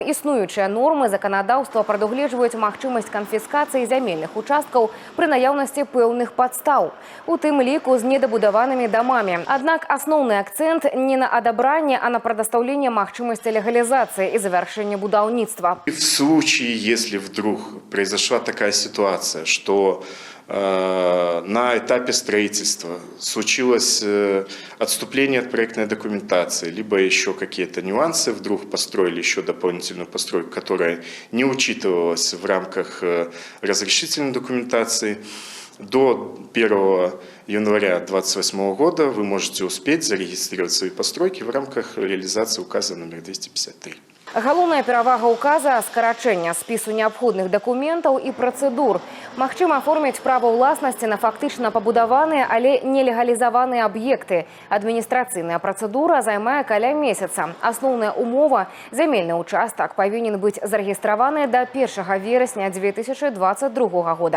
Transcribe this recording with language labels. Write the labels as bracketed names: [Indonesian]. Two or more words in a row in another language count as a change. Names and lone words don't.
[Belarusian] Існуючыя нормы заканадаўства прадугледжваюць магчымасць канфіскацыі зямельных участкаў пры наяўнасці пэўных падстаў, у тым ліку з недабудаванымі дамамі. Аднак асноўны акцэнт не на адабранне, а на прадастаўленне магчымасці легалізацыі і завяршэння будаўніцтва. [Russian] В случае, если вдруг произошла такая ситуация, что на этапе строительства случилось отступление от проектной документации, либо еще какие-то нюансы, вдруг построили еще дополнительную постройку, которая не учитывалась в рамках разрешительной документации, до 1 января 2028 года вы можете успеть зарегистрировать свои постройки в рамках реализации указа номер 253. [Belarusian] Галоўная перавага указа – скарачэнне спісу неабходных дакументаў і працэдур. Магчыма аформіць права ўласнасці на фактычна пабудаваныя, але нелегалізаваныя аб'екты. Адміністрацыйная працэдура займае каля месяца. Асноўная умова – зямельны участак павінен быць зарэгістраваны да 1 верасня 2022 года.